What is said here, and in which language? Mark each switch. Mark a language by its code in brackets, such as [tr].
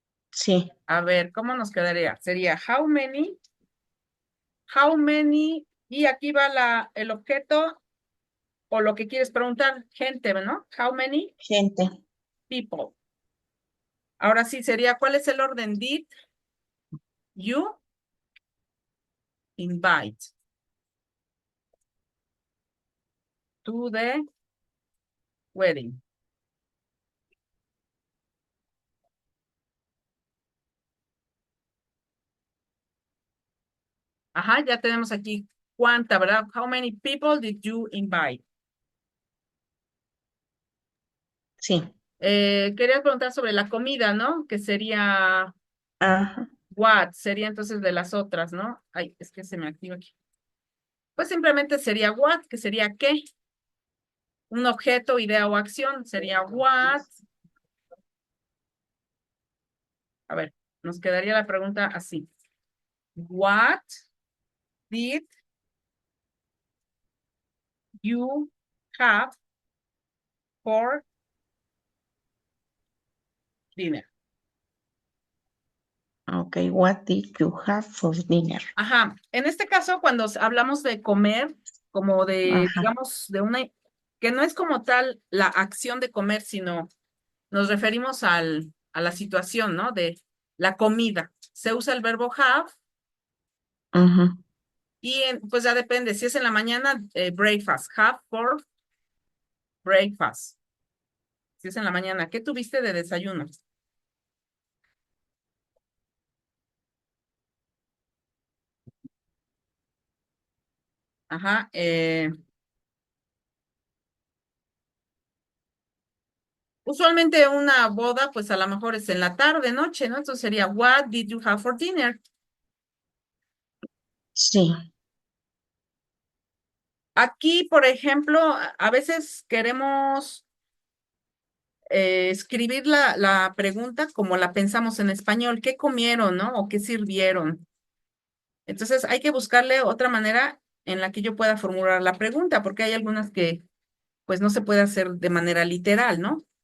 [es] Sí, A ver, ¿cómo nos quedaría? Sería [en] how many, [es] y aquí va el objeto o lo que quieres preguntar, gente, ¿no? [en] How many [es] Gente. [en] people? [es] Ahora sí sería, ¿cuál es el orden? [en] Did you invite to the wedding? [es] Ajá, ya tenemos aquí cuánta, ¿verdad? [en] How many people did you invite? [es] Sí. Quería preguntar sobre la comida, ¿no? Que sería Ajá. what, sería entonces de las otras, ¿no? Ay, es que se me activa aquí. Pues simplemente sería what, que sería qué, un objeto, idea o acción, sería what. A ver, nos quedaría la pregunta así. [en] What did you have for dinner? Ok, what did you have for dinner? [es] Ajá, en este caso, cuando hablamos de comer, como de, Ajá. digamos, de una, que no es como tal la acción de comer, sino nos referimos a la situación, ¿no? De la comida. Se usa el verbo have Ujú. y pues ya depende, si es en la mañana, breakfast, [en] have for breakfast. [es] Si es en la mañana, ¿qué tuviste de desayuno? Ajá, usualmente una boda, pues a lo mejor es en la tarde, noche, ¿no? Entonces sería, [en] what did you have for dinner? [es] Sí, Aquí, por ejemplo, a veces queremos escribir la pregunta como la pensamos en español, ¿qué comieron, no? O qué sirvieron. Entonces hay que buscarle otra manera en la que yo pueda formular la pregunta, porque hay algunas que pues no se puede hacer de manera literal, ¿no?